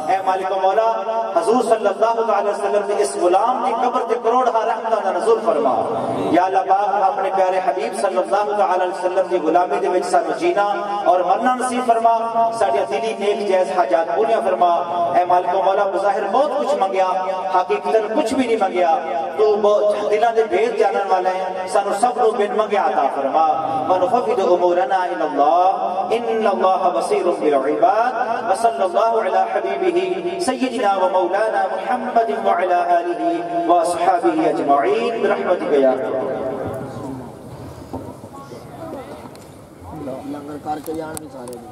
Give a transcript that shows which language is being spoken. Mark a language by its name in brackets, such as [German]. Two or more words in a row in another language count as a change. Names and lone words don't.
[Punjabi] مالک و مولا حضور [Arabic] صلی اللہ علیہ وسلم [Punjabi] نے اس غلام کی قبر تے کروڑ ہا رحمتاں نزول فرما یا اللہ پاک اپنے پیارے حبیب [Arabic] صلی اللہ علیہ وسلم [Punjabi] کی غلامی دے وچ سانو جینا اور مرنا نصیب فرما ساڈے دلی نیک جائز حاجات پوریاں فرما اے مالک و مولا بظاہر بہت کچھ منگیا حقیقتاً کچھ بھی نہیں منگیا تو دلاں دے بھید جانن والا ہے سانو سب نو بن منگیا عطا فرما [Arabic] ونفوض امورنا الى الله ان الله بصير بالعباد وصلى الله على حبيبه سيدنا ومولانا محمد وعلى آله وأصحابه أجمعين برحمتك يا رب